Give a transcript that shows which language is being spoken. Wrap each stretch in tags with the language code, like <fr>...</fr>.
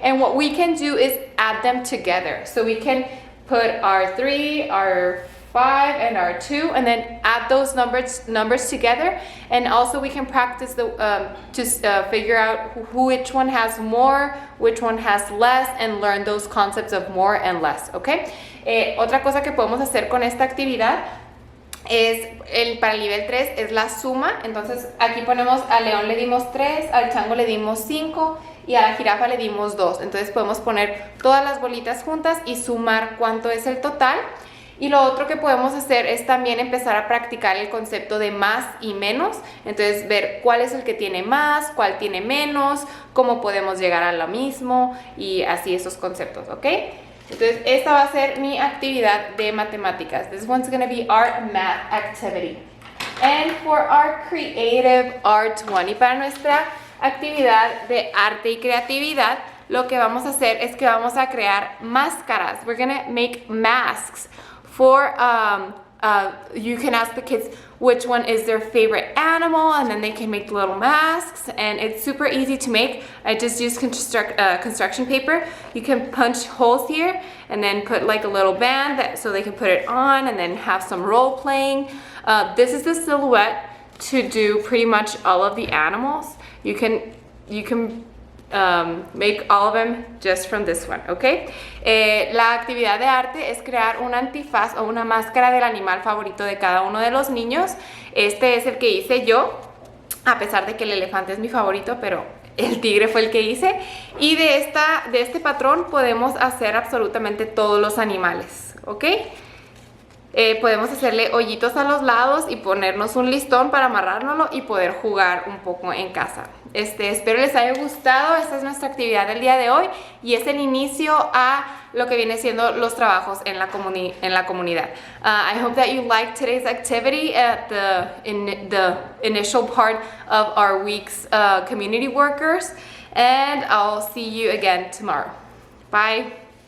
<en>And what we can do is add them together. So we can put our 3, our 5, and our 2, and then add those numbers together. And also we can practice to figure out which one has more, which one has less, and learn those concepts of more and less, okay?</en> <es>Otra cosa que podemos hacer con esta actividad es, para el nivel 3 es la suma. Entonces aquí ponemos al león le dimos 3, al chango le dimos 5 y a la jirafa le dimos 2. Entonces podemos poner todas las bolitas juntas y sumar cuánto es el total. Y lo otro que podemos hacer es también empezar a practicar el concepto de más y menos. Entonces ver cuál es el que tiene más, cuál tiene menos, cómo podemos llegar a lo mismo y así esos conceptos, ¿ok? Entonces, esta va a ser mi actividad de matemáticas.</es> <en>This one's going to be our math activity. And for our creative art one,</en> <es>y para nuestra actividad de arte y creatividad, lo que vamos a hacer es que vamos a crear máscaras.</es> <en>We're going to make masks for, you can ask the kids which one is their favorite animal, and then they can make little masks, and it's super easy to make. I just use construction paper. You can punch holes here and then put like a little band so they can put it on and then have some role playing. This is the silhouette to do pretty much all of the animals. You can make all of them just from this one, ¿ok?</en> <es>La actividad de arte es crear un antifaz o una máscara del animal favorito de cada uno de los niños. Este es el que hice yo, a pesar de que el elefante es mi favorito, pero el tigre fue el que hice. Y de este patrón podemos hacer absolutamente todos los animales, ¿ok? Podemos hacerle hoyitos a los lados y ponernos un listón para amarrárnoslo y poder jugar un poco en casa. Espero les haya gustado. Esta es nuestra actividad del día de hoy y es el inicio a lo que viene siendo los trabajos en la comunidad.</es> <en>I hope that you liked today's activity in the initial part of our week's community workers, and I'll see you again tomorrow. Bye.</en>